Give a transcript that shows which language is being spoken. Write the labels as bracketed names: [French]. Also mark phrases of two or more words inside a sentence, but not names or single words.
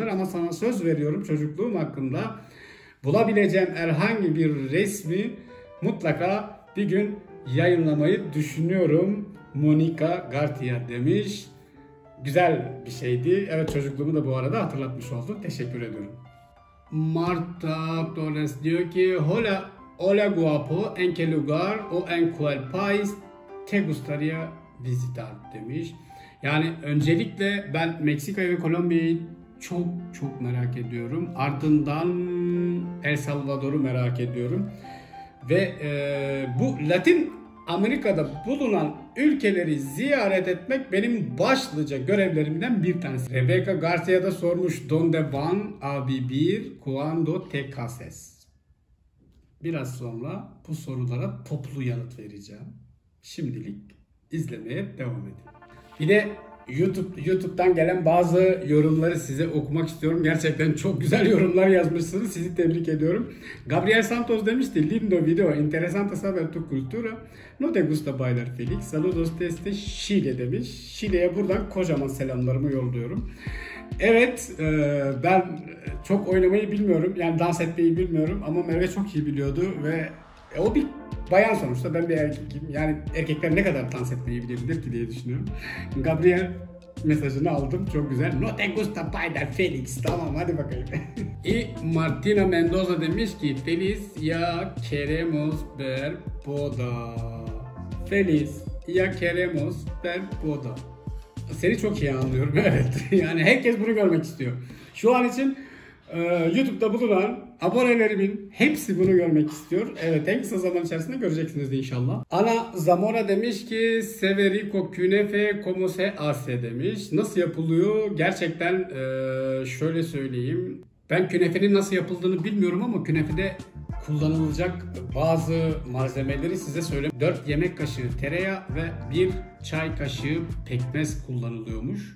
[Turkish] Ama sana söz veriyorum çocukluğum hakkında bulabileceğim herhangi bir resmi mutlaka bir gün yayınlamayı düşünüyorum. Monica Garcia demiş. Güzel bir şeydi. Evet çocukluğumu da bu arada hatırlatmış oldun. Teşekkür ediyorum. Marta Torres diyor ki [Spanish] Hola, hola guapo, en qué lugar o en cuál país te gustaría visitar demiş. [Turkish] Yani öncelikle ben Meksika'yı ve Kolombiya'yı çok merak ediyorum. Ardından El Salvador'u merak ediyorum. Ve bu Latin Amerika'da bulunan ülkeleri ziyaret etmek benim başlıca görevlerimden bir tanesi. Rebecca Garcia da sormuş. [Spanish] Donde van a vivir cuando te cases? [Turkish] Biraz sonra bu sorulara toplu yanıt vereceğim. Şimdilik izlemeye devam edin. Bir de YouTube'dan gelen bazı yorumları size okumak istiyorum. Gerçekten çok güzel yorumlar yazmışsınız. Sizi tebrik ediyorum. Gabriel Santos demişti. [Spanish] Lindo video, interesante saber tu cultura. No te gusta bailar Felix. Saludos desde Chile demiş. [Turkish] Şile'ye buradan kocaman selamlarımı yolluyorum. Evet, ben çok oynamayı bilmiyorum. Yani dans etmeyi bilmiyorum. Ama Merve çok iyi biliyordu ve o bir bayan sonuçta, ben bir erkekim. Yani erkekler ne kadar dans etmeyi bilebilir ki diye düşünüyorum. Gabriel mesajını aldım. Çok güzel. [Spanish] No te gusta bailar Felix. [Turkish] Tamam hadi bakayım. [Spanish] Y Martina Mendoza [Turkish] demiş ki [Spanish] Feliz ya queremos ver boda. Feliz ya queremos ver boda. [Turkish] Seni çok iyi anlıyorum evet. Yani herkes bunu görmek istiyor. Şu an için YouTube'da bulunan abonelerimin hepsi bunu görmek istiyor. Evet en kısa zaman içerisinde göreceksiniz de inşallah. [Spanish] Ana Zamora [Turkish] demiş ki [Spanish] Severico künefe como se hace demiş. [Turkish] Nasıl yapılıyor? Gerçekten şöyle söyleyeyim. Ben künefenin nasıl yapıldığını bilmiyorum ama künefede kullanılacak bazı malzemeleri size söyleyeyim. 4 yemek kaşığı tereyağı ve 1 çay kaşığı pekmez kullanılıyormuş.